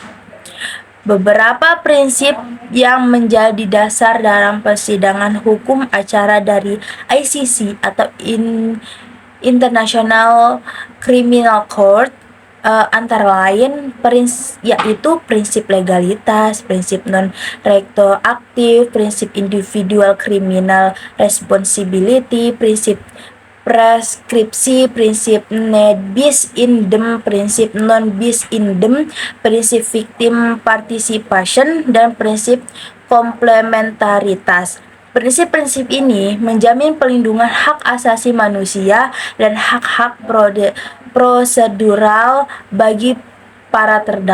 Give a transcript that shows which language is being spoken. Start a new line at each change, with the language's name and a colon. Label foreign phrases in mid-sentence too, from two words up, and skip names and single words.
Indonesian: Beberapa prinsip yang menjadi dasar dalam persidangan hukum acara dari ICC atau International Criminal Court antara lain yaitu prinsip legalitas, prinsip non-retroaktif, prinsip
English: individual criminal responsibility,
Indonesian: prinsip preskripsi, prinsip
Latin: ne bis in idem,
Indonesian: prinsip
Latin: non bis in idem,
Indonesian: prinsip
English: victim participation,
Indonesian: dan prinsip komplementaritas. Prinsip-prinsip ini menjamin pelindungan hak asasi manusia dan hak-hak prosedural bagi para terdakwa.